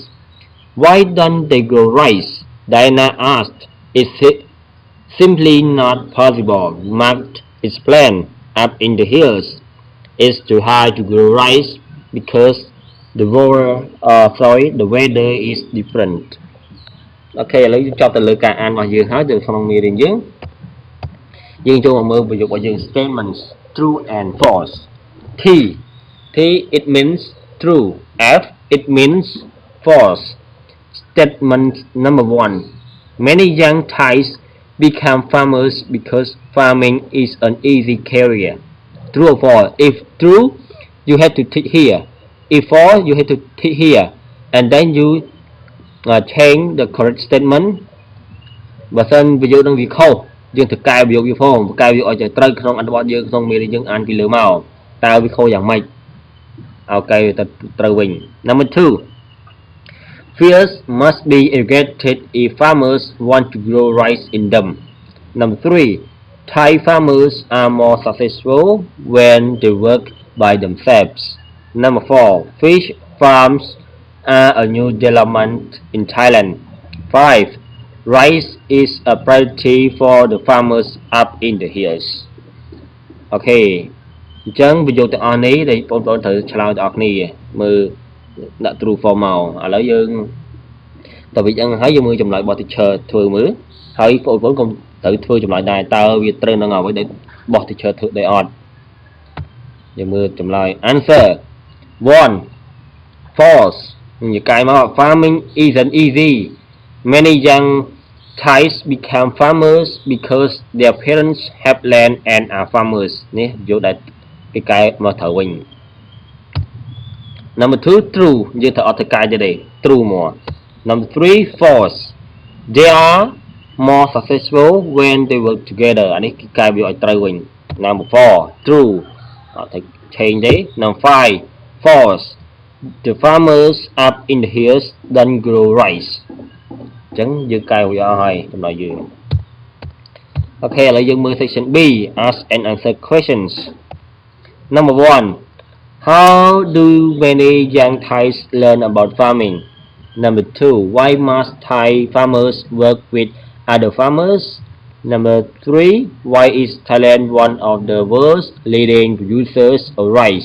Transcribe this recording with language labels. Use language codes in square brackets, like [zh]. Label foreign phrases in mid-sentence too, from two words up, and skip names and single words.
[en] Why don't they grow rice? Diana asked. Is it simply not possible? Mark explained. Up in the hills, it's too high to grow rice because the weather is different. [km] អូខេឥឡូវយើងចប់ទៅលើការអានរបស់យើងហើយទៅក្នុងមេរៀនយើងចូលមកមើលប្រយោគរបស់យើង [en] statements true and false. T it means true. F it means false. Statement number 1. Many young Thais become farmers because farming is an easy career. True or false? If true, you have to tick here. If false, you have to tick here. And then you change the correct statement. [km] បើសិនប្រយោគនឹងវាខុសយើងត្រូវកែប្រយោគវាផងកែវាឲ្យត្រូវក្នុងអត្ថបទយើងក្នុងមេរៀនយើងអានពីលើមកតើវាខុសយ៉ាងម៉េចឲ្យកែទៅត្រូវវិញ [en] Number 2. Fields must be irrigated if farmers want to grow rice in them. Number 3. Thai farmers are more successful when they work by themselves. Number 4. Fish farms are a new development in Thailand. 5. Rice is a priority for the farmers up in the hills. [km] Okay. អញ្ចឹងប្រយោគទាំងអស់នេះដែលបងប្អូនត្រូវឆ្លើយទាំងអស់គ្នាមើលដាក់ [en] true false [km] មកឥ ឡូវយើងតើវាយ៉ាងហើយយើងមើលចម្លើយរបស់ teacher ធ្វើមើលហើយបងប្អូនកុំត្រូវធ្វើចម្លើយដែរតើវាត្រូវនឹងអ្វីដែលរបស់ teacher ធ្វើដែរអត់យើងមើលចម្លើយ [en] answer 1 false [km] និយាយកាយមក [en] farming isn't easy many young Thais become farmers because their parents have land and are farmers [km] នេះយកដែរពីកាយមកត្រូវវិញ [en] Number 2 true [km] យើងត្រូវអត់ទៅកាយទៀតទេ [en] true មក Number 3 false they are more successful when they work together [km] អានេះគឺកាយវាឲ្យត្រូវវិញ [en] Number 4 true [km] អត់ទៅ change ទេ [en] Number 5 false the farmers up in the hills don't grow rice [km] អញ្ចឹងយើងកែវាអស់ហើយចំណុចយើងអូខេឥឡូវយើងមើល [en] section B ask and answer questions Number 1 How do many young Thais learn about farming? Number 2. Why must Thai farmers work with other farmers? Number 3, why is Thailand one of the world's leading producers of rice?